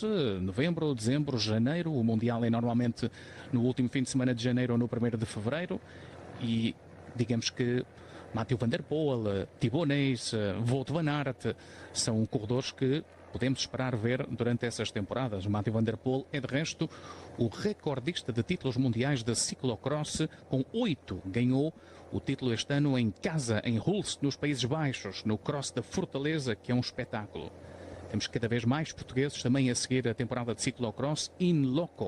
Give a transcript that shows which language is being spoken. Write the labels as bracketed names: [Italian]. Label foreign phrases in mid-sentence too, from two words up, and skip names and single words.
[Portuguese] Novembro, dezembro, janeiro. O Mundial é normalmente no último fim de semana de janeiro ou no 1º de fevereiro. E digamos que Mathieu van der Poel, Thibonais, Wout van Aert são corredores que podemos esperar ver durante essas temporadas. Mathieu van der Poel é de resto o recordista de títulos mundiais de ciclocross, com 8. Ganhou o título este ano em casa, em Hulst, nos Países Baixos, no Cross da Fortaleza, que é um espetáculo. Temos cada vez mais portugueses também a seguir a temporada de ciclocross in loco.